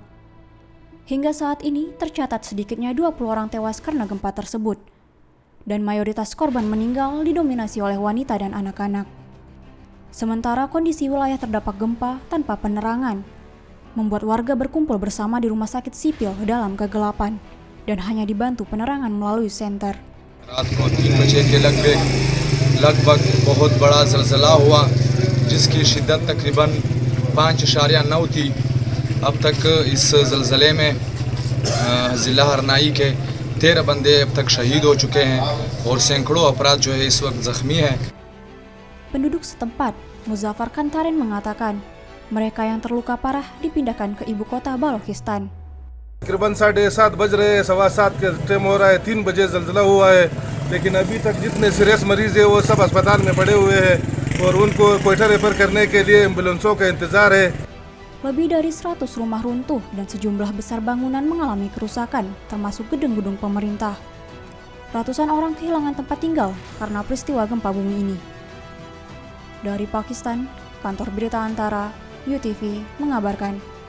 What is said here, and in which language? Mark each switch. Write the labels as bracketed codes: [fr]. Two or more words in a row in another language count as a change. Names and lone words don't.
[id] Hingga saat ini tercatat sedikitnya 20 orang tewas karena gempa tersebut, dan mayoritas korban meninggal didominasi oleh wanita dan anak-anak. Sementara kondisi wilayah terdampak gempa tanpa penerangan, membuat warga berkumpul bersama di rumah sakit sipil dalam kegelapan, dan hanya dibantu penerangan melalui senter. [ur] رات کو 3 بجے کے لگ بھگ بہت بڑا زلزلہ ہوا جس کی شدت تقریباً 5.9 تھی. اب تک اس زلزلے میں ضلع ہرنائی کے 13 بندے اب تک شہید ہو چکے ہیں اور سینکڑوں افراد جو ہے اس وقت زخمی ہیں. [id] Penduduk setempat, Muzaffar Kantarin mengatakan, mereka yang terluka parah dipindahkan ke ibu kota Balochistan. [ur] تقریباً 7:30 بج رہے ہیں، 7:15 کا ٹائم ہو رہا ہے، 3 بجے زلزلہ ہوا ہے، لیکن ابھی تک جتنے سیریس مریض ہیں وہ سب ہسپتال میں پڑے ہوئے ہیں اور ان کو کوئٹہ ریفر کرنے کے لیے ایمبولینسوں کا انتظار ہے. [id] Lebih dari 100 rumah runtuh dan sejumlah besar bangunan mengalami kerusakan, termasuk gedung-gedung pemerintah. Ratusan orang kehilangan tempat tinggal karena peristiwa gempa bumi ini. Dari Pakistan, Kantor Berita Antara, UTV, mengabarkan.